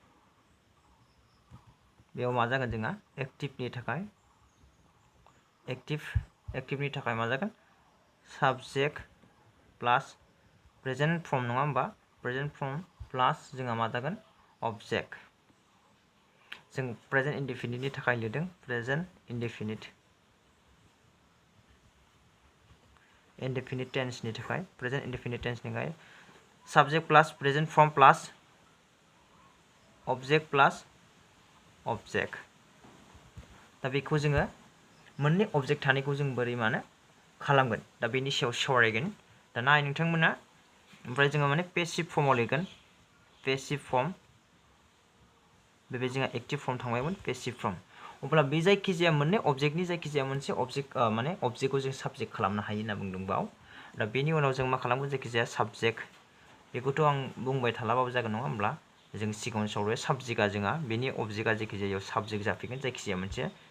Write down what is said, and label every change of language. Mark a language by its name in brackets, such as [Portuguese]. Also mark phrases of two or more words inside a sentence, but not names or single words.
[Bodo] बेयाव मा जागोन जोंहा एक्टिभनि थाखाय एक्टिभनि थाखाय मा जागोन [English] subject plus present form [Bodo] नङा होमबा [English] present form plus [Bodo] जोंहा मा जागोन अबजेक्ट जों [English] present indefinite [Bodo] थाखाय लिरदों [English] present indefinite indefinite tense [Bodo] नि थाखाय [English] present indefinite tense [Bodo] नि थाखाय [English] subject plus present form plus object plus object [Bodo] दा बेखौ जोङो मोननै object थानायखौ जों बोरै माने खालामगोन दा बेनि सायाव सावरायगोन दा नाय नोंथांमोना ओमफ्राय जोङो माने [English] passive form [Bodo] आव लिरगोन [English] passive form [Bodo] बेबायदि जोंहा [English] active form [Bodo] थांबायमोन [English] passive form [Bodo] अब्ला बे जायखिजाया मोननै अबजेक्टनि जायखिजाया मोनसे अबजेक्ट माने अबजेक्टखौ जों साबजेक्ट खालामनो हायो होनना बुंदों बाव दा बेनि उनाव जों मा खालामगोन जायखिजाया साबजेक्ट बेखौथ' आं बुंबाय थालाबाबो जागोन नङा होमब्ला जों सिगाङाव सावरायो साबजेक्टआ जोंहा बेनि अबजेक्टआ जायखिजाया साबजेक्ट जाफैगोन जायखिजाया मोनसे